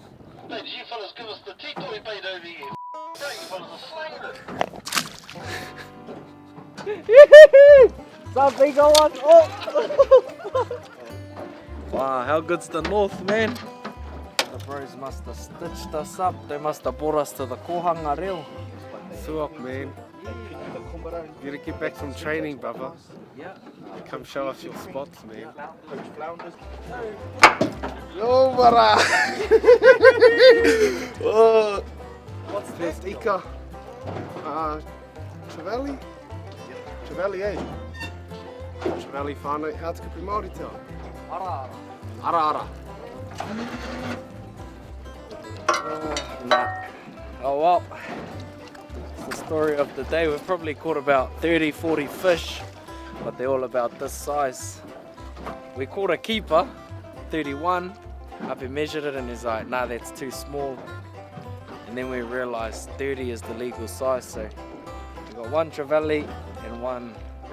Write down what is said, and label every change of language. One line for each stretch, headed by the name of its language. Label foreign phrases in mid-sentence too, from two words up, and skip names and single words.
English: Hey, did you fellas give us the titoy bait over here? No, you fellas are slanging it. Some bigger one. Oh! Wow, how good's the north, man? The bros must have stitched us up. They must have brought us to the
Māori: kohanga reo.
English: Suak, man. You gotta get back from training, brother. Yeah. Come show us your spots, man. Yo, bara! Oh, What's there's this? Ika. Trevally? Trevally, eh?
Māori: Trevally whānau. How te kupu Māori te ao? Ara. Ara ara.
English: Nah. Oh well. It's the story of the day. We've probably caught about 30, 40 fish, but they're all about this size. We caught a keeper, 31. Api measured it and he's like, nah, that's too small. And then we realized 30 is the legal size, so we got one trevally and one tamure.